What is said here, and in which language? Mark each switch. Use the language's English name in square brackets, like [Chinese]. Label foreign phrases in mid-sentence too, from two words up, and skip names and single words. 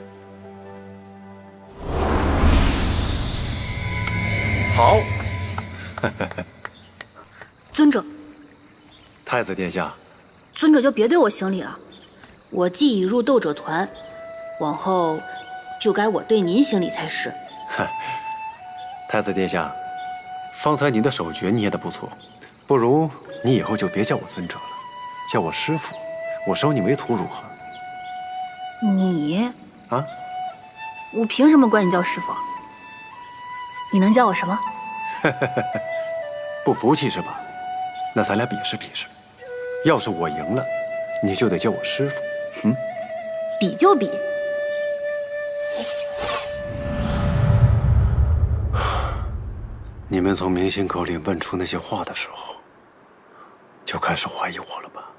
[Chinese] 好。尊者，太子殿下，尊者就別對我行禮了。我既已入鬥者團，往後就該我對您行禮才是。太子殿下，方才您的手訣捏得不錯，不如你以後就別叫我尊者了，叫我師父，我收你為徒如何？你啊？我憑什麼管你叫師父？你能叫我什麼？不服氣是吧？那咱倆比試比試。要是我贏了，你就得叫我師父。比就比。你們從明心口裡問出那些話的時候，就開始懷疑我了吧？